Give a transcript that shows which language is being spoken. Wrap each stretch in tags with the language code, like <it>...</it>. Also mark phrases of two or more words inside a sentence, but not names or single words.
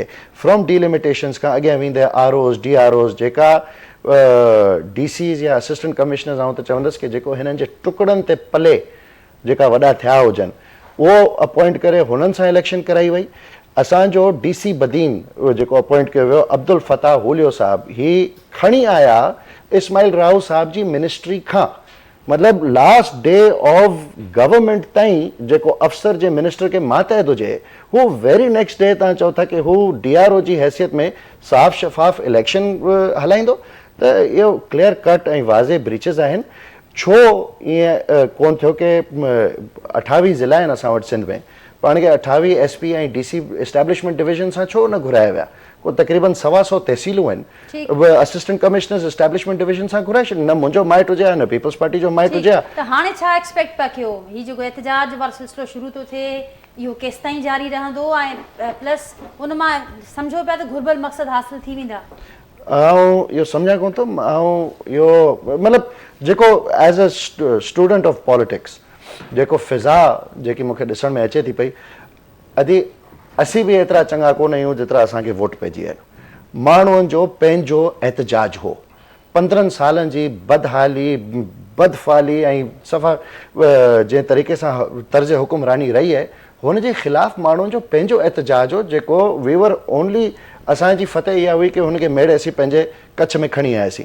<en>from delimitations</en> <sd>खां अॻियां वेंदे ROs, DROs, जेका DCs या</sd> <en>assistant commissioners</en> <sd>आऊं त चवंदुसि कि जेको हिननि जे टुकड़नि ते पले जेका वॾा थिया हुजनि उहो अपॉइंट करे हुननि सां इलेक्शन कराई वई। असांजो DC बदीन जेको अपॉइंट कयो वियो अब्दुल फताह हुलियो साहब, ही खणी आया इस्माइल राव साहब जी मिनिस्ट्री खां, मतलब</sd> <en>last day of government</en> <sd>ताईं जेको अफसर जे मिनिस्टर के मातहत हुजे हू</sd> <en>very next day</en> <sd>तव्हां चओ था कि हू DRO जी हैसियत में साफ़ शफ़ाफ़ इलेक्शन हलाईंदो, त इहो</sd> <en>clear cut</en> <sd>ऐं वाज़े ब्रीचिस आहिनि। छो ईअं कोन थियो कि 28 ज़िला आहिनि असां वटि सिंध में, पाण खे 28 SP ऐं DC</sd> <en>establishment division</en> <sd>सां छो न घुराया विया? को तक़रीबन 125 तहसीलूं आहिनि,</sd> <en>assistant commissioners establishment division</en> <sd>सां घुराए छॾ, न मुंहिंजो माइट हुजे न पीपल्स पार्टी जो माइट हुजे। त हाणे छा एक्सपेक्ट पिया कयो? हीउ जेको एहतजाज वारो सिलसिलो शुरू थो थिए इहो केसि ताईं जारी रहंदो ऐं प्लस उन मां सम्झो पिया त घुर्बल मक़सद हासिल थी वेंदा? ऐं इहो सम्झां कोन थो, ऐं इहो मतिलबु जेको</sd> <en>as a student of politics</en> <sd>जेको फिज़ा जेकी मूंखे ॾिसण में अचे थी पई, अॼु असीं बि एतिरा चङा कोन आहियूं जेतिरा असांखे वोट पइजी आहिनि। माण्हुनि जो पंहिंजो एहतजाज हो, 15 सालनि जी बदहाली बदफ़ाली ऐं सफ़ा जंहिं तरीक़े सां तर्ज़ हुकुमरानी रही आहे हुन जे ख़िलाफ़ु माण्हुनि जो पंहिंजो एहतजाज हो, जेको</sd> <en>we were only</en> <sd>असांजी फतेह इहा हुई कि हुनखे मेड़े असीं पंहिंजे कच्छ में खणी आयासीं।</sd>